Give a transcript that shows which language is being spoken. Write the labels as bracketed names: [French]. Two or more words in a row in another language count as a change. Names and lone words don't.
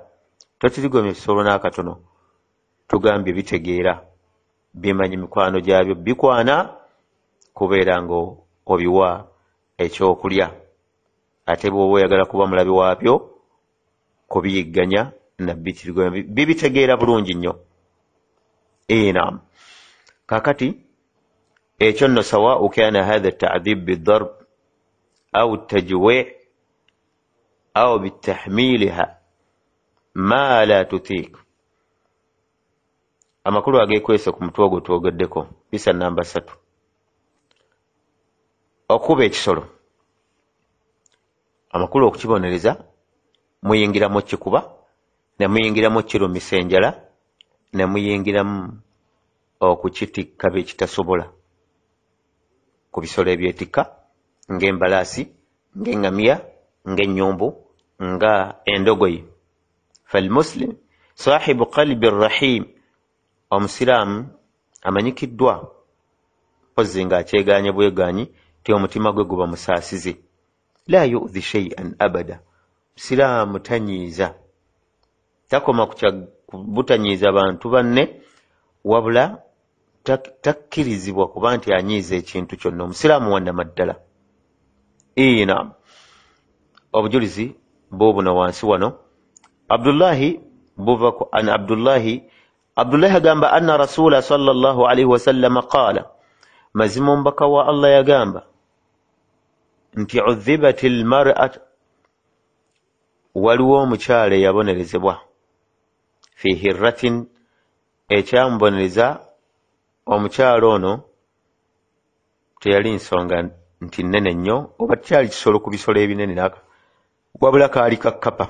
[Ganda] Totirigomya ebisolo n'akatono. Tugambye bitegeera, bimanyi mikwano gyabyo, bikwana kubeera nga obiwa ekyokulya. Ate bw'oba oyagala kuba mulabi waabyo, kubiyigganya nabbitirigomya, bibitegeera bulungi nnyo. [Arabic] Naam. [Ganda] Kaakati ekyo nno [Arabic] سواء كان هذا التعذيب بالضرب أو التجويع أو بتحميلها ما لا تطيق. [Ganda] Amakulu ageekwese ku mutwe ogwo twogeddeko, bisa namba 3. Okuba ekisolo, amakulu okukibonereza, muyingiramu kikuba, ne muyingiramu kirumisa enjala, ne muyingiramu okukitikka bye kitasobola. Ku bisolo ebyetikka ng'embalaasi, ng'eŋŋamiya, ng'ennyumbu, nga endogoyi. [Arabic] فالمسلم صاحب قلب رحيم, [Ganda] omusiraamu amanyikiddwa mpozi ng'akyegaanye bwegaanyi ti omutima gwe guba musaasize. [Arabic] لا يؤذي شيئا أبدا. [Ganda] Musiraamu tanyiiza, takoma butanyiiza bantu banne, wabula takkirizibwa kuba nti anyiiza ekintu kyonna. Omusiraamu wannamaddala. Naam. Obujulizi buubuno wansi wano. [Arabic] Abdullahi buva an Abdullahi agamba أن رسول الله صلى الله عليه وسلم [Ganda] qaala, mazima omubaka wa Allah yagamba nti [Arabic] عذبت امرأة, [Ganda] waliwo omukyala eyabonerezebwa, [Arabic] في هرة, [Ganda] ekyamubonereza omukyala ono teyali nsonga nti nnene nnyo, oba kyali kisolo ku bisolo ebinene naka, wabula kaali kakkapa.